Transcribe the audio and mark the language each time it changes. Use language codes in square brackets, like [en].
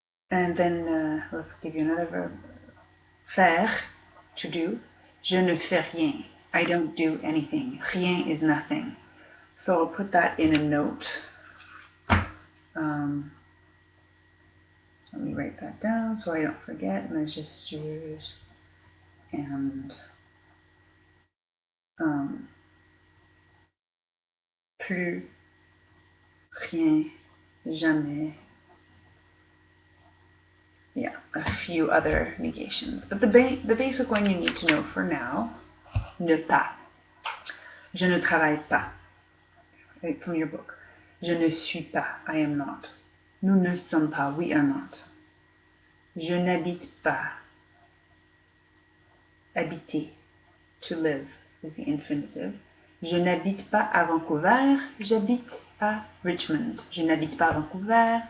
[en] And then let's give you another verb. Faire, to do. [fr] Je ne fais rien. [en] I don't do anything. Rien is nothing. So I'll put that in a note. Let me write that down so I don't forget. Mes gestures and plus, rien, jamais. Yeah, a few other negations. But the basic one you need to know for now, ne pas. [fr] Je ne travaille pas. [en] Right from your book. [fr] Je ne suis pas. [en] I am not. [fr] Nous ne sommes pas. [en] We are not. [fr] Je n'habite pas. Habiter. [en] To live is the infinitive. [fr] Je n'habite pas à Vancouver. J'habite à Richmond. Je n'habite pas à Vancouver.